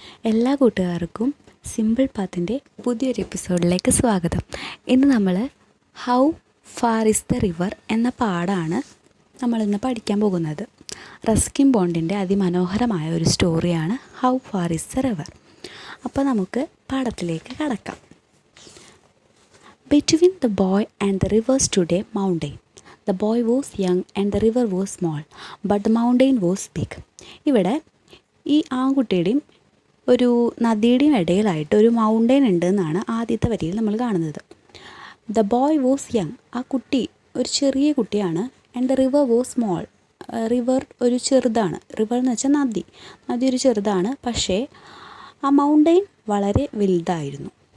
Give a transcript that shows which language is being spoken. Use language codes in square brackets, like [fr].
[ml] എല്ലാ കൂട്ടുകാർക്കും സിമ്പിൾ പാത്തിൻ്റെ പുതിയൊരു എപ്പിസോഡിലേക്ക് സ്വാഗതം. ഇന്ന് നമ്മൾ how far is the river എന്ന പാഠമാണ് നമ്മളിന്ന് പഠിക്കാൻ പോകുന്നത്. റസ്കിൻ ബോണ്ടിൻ്റെ അതിമനോഹരമായ ഒരു സ്റ്റോറിയാണ് how far is the river. അപ്പോൾ നമുക്ക് പാഠത്തിലേക്ക് കടക്കാം. [en] Between the boy and the river stood a mountain. The boy was young and the river was small, but the mountain was big. [ml] ഇവിടെ ഈ ആൺകുട്ടിയുടെയും ഒരു നദിയുടെയും ഇടയിലായിട്ട് ഒരു മൗണ്ടെയിൻ ഉണ്ട് എന്നാണ് ആദ്യത്തെ വരിയിൽ നമ്മൾ കാണുന്നത്. [en] the boy was young, [ml] ആ കുട്ടി ഒരു ചെറിയ കുട്ടിയാണ്. [en] and the river was small, [ml] river ഒരു ചെറുതാണ്. റിവർ എന്ന് വെച്ചാൽ നദി ഒരു ചെറുതാണ്, പക്ഷേ ആ മൗണ്ടെയിൻ വളരെ വലുതായിരുന്നു.